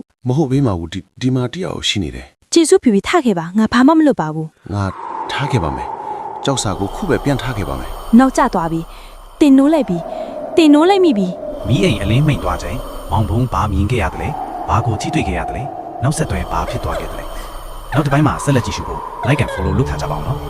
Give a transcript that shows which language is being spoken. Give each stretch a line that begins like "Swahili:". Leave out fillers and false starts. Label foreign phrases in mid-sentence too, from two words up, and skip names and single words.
Burmese: မဟုတ်ဘေးမှာဘူးဒီမှာတယောက်ရှိနေတယ် ကျေစုဖြူဖြူထခဲ့ပါငါဘာမှမလုပ်ပါဘူး ငါထားခဲ့ပါမယ်ကြောက်စာကိုခုပဲပြန်ထားခဲ့ပါမယ် နောက်ကျသွားပြီတင်နိုးလိုက်ပြီတင်နိုးလိုက်မိပြီ မီးအိမ်အလင်းမိတ်သွားချိန်မောင်ဘုံဘာမြင်ခဲ့ရတယ်လဲဘာကိုကြည့်တွေ့ခဲ့ရတယ်လဲနောက်ဆက်တွဲဘာဖြစ်သွားခဲ့တယ်လဲနောက်တစ်ပိုင်းမှာဆက်လက်ကြည့်ရှုဖို့
English: like and follow
Burmese: လုပ်ထားကြပါအောင်နော်